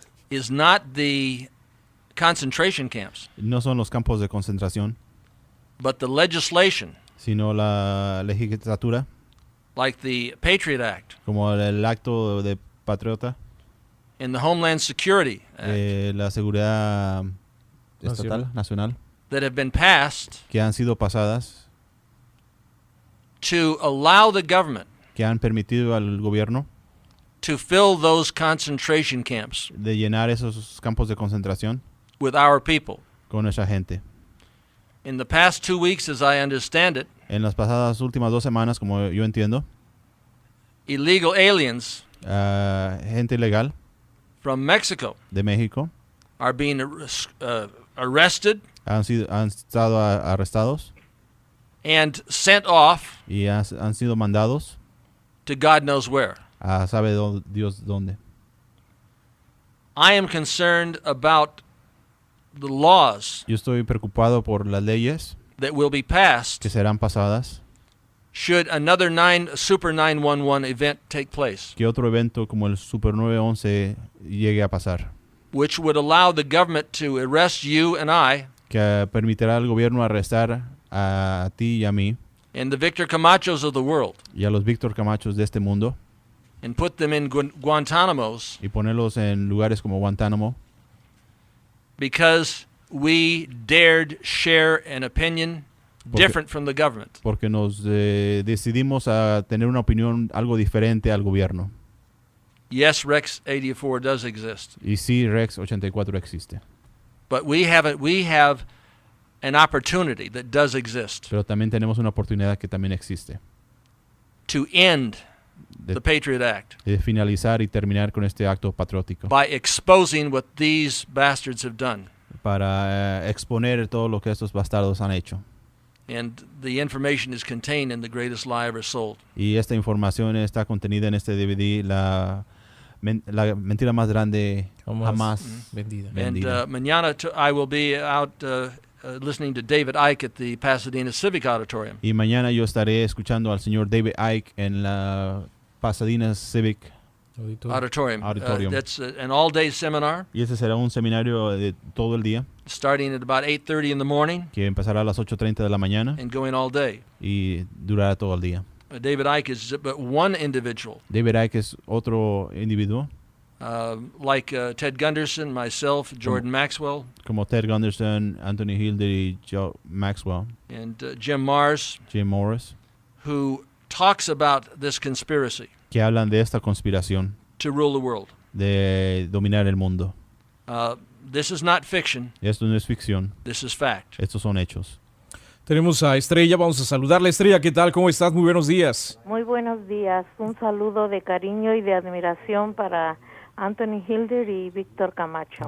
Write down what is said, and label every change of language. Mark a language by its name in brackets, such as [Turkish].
[English] is not the concentration camps, [Spanish] no son los campos de concentración, [English] but the legislation, [Spanish] sino la legislatura, [English] like the Patriot Act [Spanish] como el acto de patriota, [English] and the Homeland Security Act, [Spanish] la seguridad estatal, nacional, [English] that have been passed [Spanish] que han sido pasadas, [English] to allow the government [Spanish] que han permitido al gobierno [English] to fill those concentration camps [Spanish] de llenar esos campos de concentración [English] with our people. [Spanish] con nuestra gente. [English] In the past 2 weeks, as I understand it, [Spanish] En las pasadas últimas 2 semanas, como yo entiendo, [English] illegal aliens [Spanish] gente ilegal [English] from Mexico [Spanish] de México [English] are being arrested [Spanish] han estado arrestados [English] and sent off [Spanish] y han sido mandados [English] to God knows where. [Spanish] a sabe Dios dónde. [English] I am concerned about the laws [Spanish] Yo estoy preocupado por las leyes [English] that will be passed [Spanish] que serán pasadas, [English] should another Super 911 event take place, [Spanish] que otro evento como el Super 911 llegue a pasar, [English] which would allow the government to arrest you and I [Spanish] que permitirá al gobierno arrestar a ti y a mí [English] and the Victor Camachos of the world [Spanish] y a los Víctor Camachos de este mundo [English] and put them in Guantanamos [Spanish] y ponerlos en lugares como Guantánamo [English] because we dared share an opinion different from the government. [Spanish] porque nos decidimos a tener una opinión algo diferente al gobierno. [English] Yes, Rex 84 does exist, [Spanish] Y sí, Rex 84 existe, [English] but we have an opportunity that does exist [Spanish] pero también tenemos una oportunidad que también existe [English] to end [Spanish] de, [English] the Patriot Act [Spanish] de finalizar y terminar con este acto patriótico [English] by exposing what these bastards have done. [Spanish] para exponer todo lo que estos bastardos han hecho. [English] And the information is contained in The Greatest Lie Ever Sold. [Spanish] Y esta información está contenida en este DVD, la mentira más grande jamás vendida. [English] And mañana I will be out listening to David Icke at the Pasadena Civic Auditorium. [Spanish] Y mañana yo estaré escuchando al señor David Icke en la Pasadena Civic Auditorium. Auditorium. [English] That's an all-day seminar [Spanish] Y este será un seminario de todo el día [English] starting at about 8:30 in the morning [Spanish] que empezará a las 8:30 de la mañana [English] and going all day. [Spanish] y durará todo el día. [English] David Icke is but one individual. [Spanish] David Icke es otro individuo, [English] Like Ted Gunderson, myself, Jordan Maxwell, [Spanish] como Ted Gunderson, Anthony Hilder y Joe Maxwell, [English] and Jim Mars, [Spanish] Jim Morris, [English] who talks about this conspiracy [Spanish] que hablan de esta conspiración [English] to rule the world. [Spanish] de dominar el mundo. [English] This is not fiction. [Spanish] Esto no es ficción, [English] This is fact. [Spanish] estos son hechos. Tenemos a Estrella, vamos a saludarla. Estrella, ¿qué tal? ¿Cómo estás? Muy buenos días. Muy buenos días. Un saludo de cariño y de admiración para Anthony Hilder y Víctor Camacho.